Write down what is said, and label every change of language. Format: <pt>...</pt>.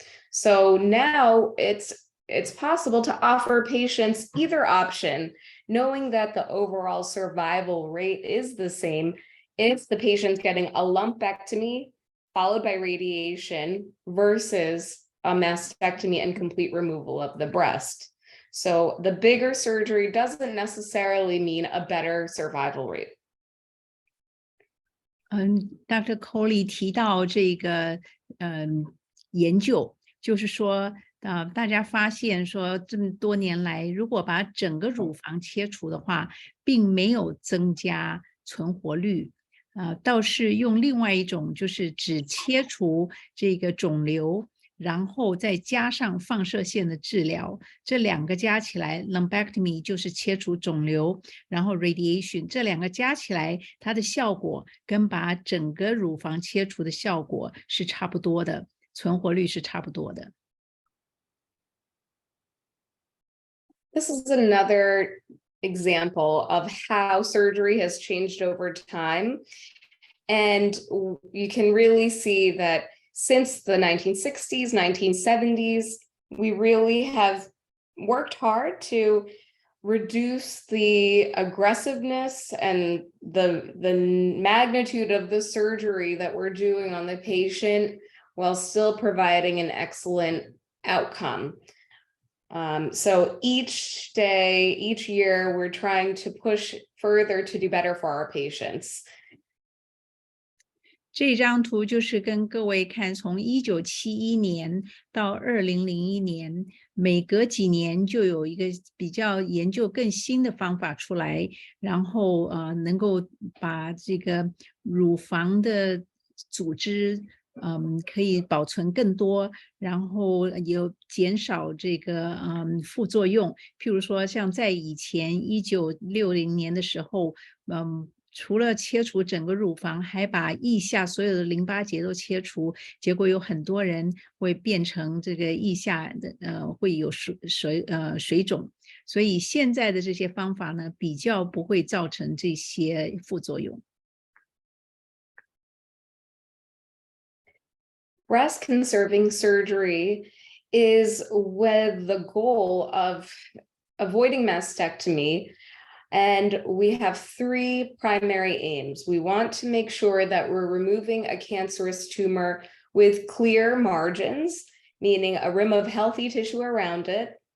<en>So now it's possible to offer patients either option, knowing that the overall survival rate is the same if the patient's getting a lumpectomy followed by radiation versus a mastectomy and complete removal of the breast. So the bigger surgery doesn't necessarily mean a better survival rate.</en> <zh>Dr. Coley 提到这个研究，就是说大家发现说这么多年来，如果把整个乳房切除的话，并没有增加存活率。倒是用另外一种，就是只切除这个肿瘤，然后再加上放射线的治疗，这两个加起来 lumpectomy 就是切除肿瘤，然后 radiation 这两个加起来，它的效果跟把整个乳房切除的效果是差不多的，存活率是差不多的。</zh> <en>This is another example of how surgery has changed over time. And you can really see that since the 1960s, 1970s, we really have worked hard to reduce the aggressiveness and the magnitude of the surgery that we're doing on the patient while still providing an excellent outcome. So each day, each year, we're trying to push further to do better for our patients.</en> <zh>这张图就是跟各位看，从1971年到2001年，每隔几年就有一个比较研究更新的方法出来，然后能够把这个乳房的组织可以保存更多，然后有减少这个副作用。譬如说，像在以前1960年的时候，除了切除整个乳房，还把腋下所有的淋巴结都切除，结果有很多人会变成这个腋下的会有水肿，所以现在的这些方法呢，比较不会造成这些副作用。</zh> <en>Breast conserving surgery is with the goal of avoiding mastectomy. And we have three primary aims. We want to make sure that we're removing a cancerous tumor with clear margins, meaning a rim of healthy tissue around it.</en>